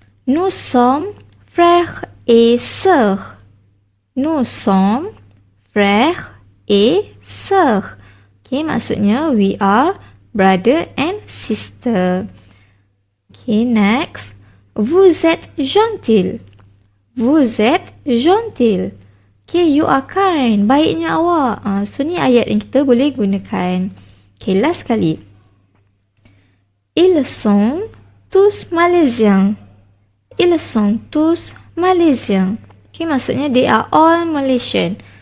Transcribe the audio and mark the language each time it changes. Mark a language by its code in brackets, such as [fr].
[fr] Nous sommes frères et sœurs. Nous sommes frères et sœurs. [en] Okay, maksudnya we are brother and sister. Okay, next. [fr] Vous êtes gentil. Vous êtes gentil. [en] Okay, you are kind. [ms] Baiknya awak. So, ni ayat yang kita boleh gunakan. Okay, last kali. [fr] Ils sont tous Malaisiens. Ils sont tous Malaisiens. [en] Okay, maksudnya they are all Malaysian.